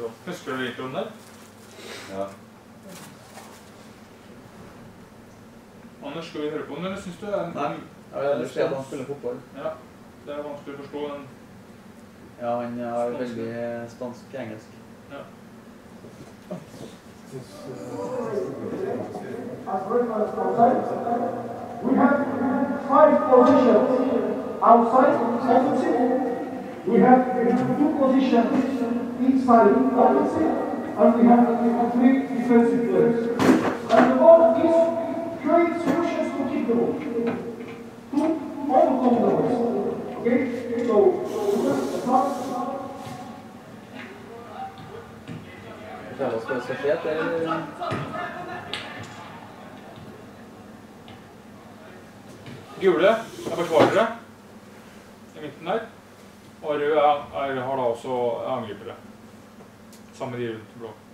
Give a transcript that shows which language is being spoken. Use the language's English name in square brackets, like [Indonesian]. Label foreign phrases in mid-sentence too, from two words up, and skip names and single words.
[Norwegian] Husker du introen der? Ja. Anders, skal vi høre på den, eller synes du det er en... Nei, jeg har lyst til at han spiller fotball. Ja, det er vanskelig å forstå, men... Ja, han er veldig spansk-engelsk. Ja. [English] We have 5 positions outside offensive. We have 2 positions inside offensive, and we have 3 defensive players. And the ball is create solutions to keep the ball, to overcome the ball. Okay, so [Norwegian] Prøver å spille så skjedd, eller? Gule er forsvarere i midten der, og rød har da også angripere, sammen med de rundt blå.